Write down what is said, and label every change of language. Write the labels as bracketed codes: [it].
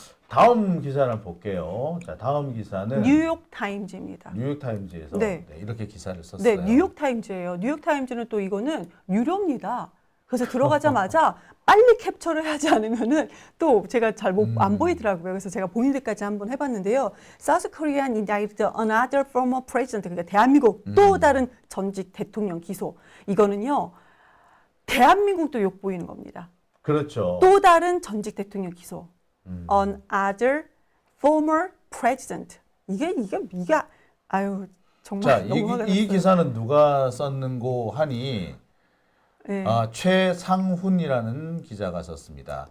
[ko] 다음 기사를 볼게요. 자, 다음 기사는 뉴욕 타임즈입니다. 뉴욕 타임즈에서 네. 이렇게 기사를 썼어요. 네, 뉴욕 타임즈예요. 뉴욕 타임즈는 또 이거는 유료입니다. 그래서 들어가자마자 빨리 캡처를 하지 않으면은 또 제가 잘 안 보이더라고요. 그래서 제가 보이는 데까지 한번 해봤는데요. [en] South Korean indicted another former president. [ko] 그러니까 대한민국 또 다른 전직 대통령 기소. 이거는요. 대한민국도 욕보이는 겁니다. 그렇죠. 또 다른 전직 대통령 기소. [en] Another former president. [ko] 이게 아유 정말 자, 너무 화가 이 났어요. 기사는 누가 썼는고 하니 네. 최상훈이라는 기자가 썼습니다.